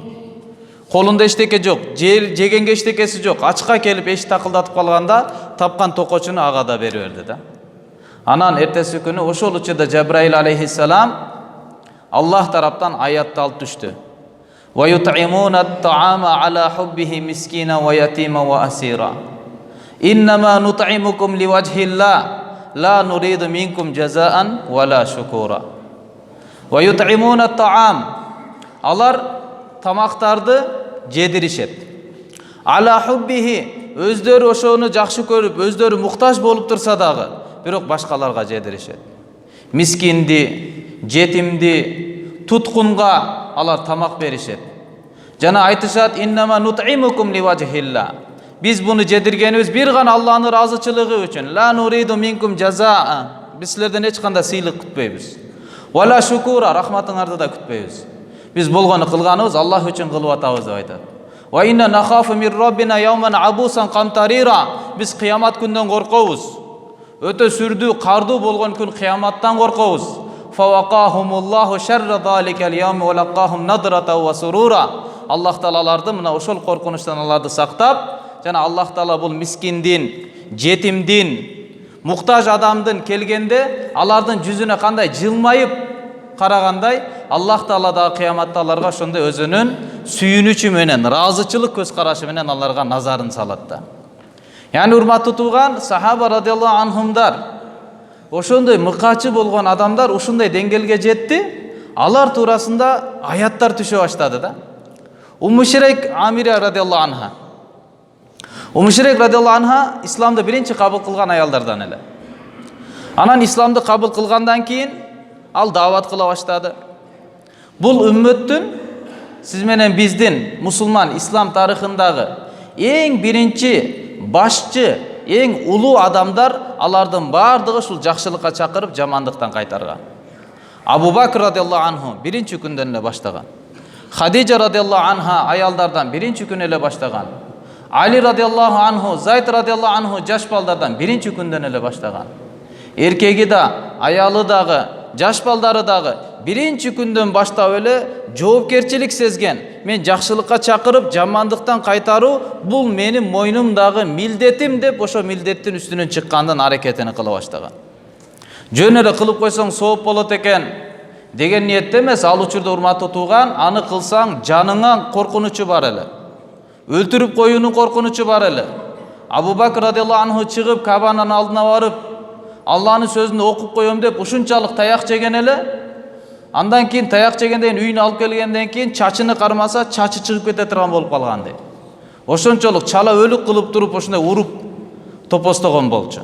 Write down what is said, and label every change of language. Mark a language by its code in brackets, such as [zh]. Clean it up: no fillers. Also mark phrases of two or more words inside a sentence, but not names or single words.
[ky] Колунда эчтеке жок, жегенге эчтекеси жок. Ачка келип эшик такылдатып калганда, тапкан токочуну ага да берип берди да. Анан эртеси күнү ошол учурда Жабраил алейхиссалам Аллах тараптан аятты алып түштү. [ar] ويطعمون الطعام على حبه مسكينا ويتيما وأسيرا. إنما نطعمكم لوجه الله لا نريد منكم جزاء ولا شكورا. ويطعمون الطعام. [ky] Алар тамактарды жедиришет. [ar] على حبه, [ky] өздөрү ошону жакшы көрүп, өздөрү муктаж болуп турса дагы, бирок башкаларга жедиришет. Мискинди, жетимди, туткунга алар тамак беришет. Жана айтышат, [ar] إنما نطعمكم لوجه الله. [ky] Биз буну жедиргенибиз бир гана Аллахтын ыраазычылыгы үчүн. [ar] لا نريد منكم جزاء. [ky] Биз силерден эч кандай сыйлык күтпөйбүз. [ar] ولا شكورا, [ky] рахматыңарды да күтпөйбүз. Биз болгону кылганыбыз Аллах үчүн кылып атабыз деп айтат. [ar] وإنا نخاف من ربنا يوما عبوسا قمطريرا. [ky] Биз кыямат күндөн коркобуз. Өтө сүрдүү, кардуу болгон күн кыяматтан коркобуз. [ar] فوقاهم الله شر ذلك اليوم ولقاهم نضرة وسرورا. [ky] Аллах таалаларды мына ошол коркунучтан аларды сактап, жана Аллах таала бул мискиндин, жетимдин, муктаж адамдын келгенде алардын жүзүнө кандай жылмайып карагандай, Аллах таала да кыяматта аларга ошондой өзүнүн сүйүнүчү менен, ыраазычылык көз карашы менен аларга назарын салат да. Яны урматтуу тууган сахаба радиаллаху анхумдар, ошондой мыкачы болгон адамдар ушундай деңгээлге жетти, алар туурасында аяттар түшө баштады да. Умму Ширейк Амира [ar] رضي الله عنها. [ky] Умму Ширейк [ar] رضي الله عنها [ky] исламды биринчи кабыл кылган аялдардан эле. Анан исламды кабыл кылгандан кийин ал даават кыла баштады. Бул үммөттүн, сиз менен биздин мусулман ислам тарыхындагы эң биринчи башчы, эң улуу адамдар, алардын бардыгы ушул жакшылыкка чакырып, жамандыктан кайтарган. Абу Бакр [ar] رضي الله عنه [ky] биринчи күндөн эле баштаган. Хадижа [ar] رضي الله عنها [ky] аялдардан биринчи күнү эле баштаган. Али [ar] رضي الله عنه, [ky] Зайд [ar] رضي الله عنه [ky] жаш балдардан биринчи күндөн эле баштаган. Эркеги да, аялы дагы жаш балдары дагы биринчи күндөн баштап эле жоопкерчилик сезген. Мен жакшылыкка чакырып, жамандыктан кайтаруу бул менин мойнумдагы милдетим деп ошо милдеттин үстүнөн чыккандан аракетин кыла баштаган. Жөн эле кылып койсоң сооп болот экен деген ниетте эмес, ал учурда урматтуу тууган, аны кылсаң жаныңа коркунучу бар эле. Өлтүрүп коюунун коркунучу бар эле. Абу Бакр [ar] رضي الله عنه [ky] чыгып Кабанын алдына барып, Алланын сөзүн окуп коем деп ушунчалык таяк жеген эле. Андан кийин таяк жегенден кийин үйүнө алып келгенден кийин чачыны кармаса, чачы чыгып кете турган болуп калган дейт. Ошончолук чала өлүк кылып туруп ошондой уруп топостогон болчу.